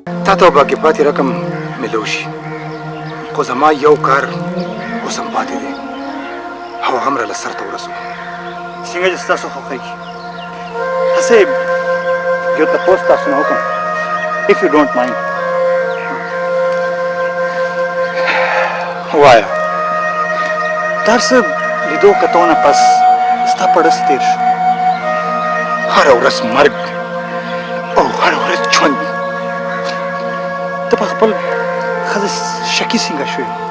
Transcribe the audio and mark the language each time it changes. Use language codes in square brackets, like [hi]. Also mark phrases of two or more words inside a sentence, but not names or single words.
[ps] تا ته باقي پاتې رقم ملو شي خو زما یو کار اوس هم پاتې دی او هم راله سرته ورسو څنګه چې ستاسو خوښېږي هسې یو تپوس تاسو نه وکړم [en] if you don't mind [ps] وایه دا څه لیدو کتو نه پس ستا په ډس تېر شو هره ورځ مرګ او هره ورځ ژوند ته په خپل ښځه شکي څنګه شوې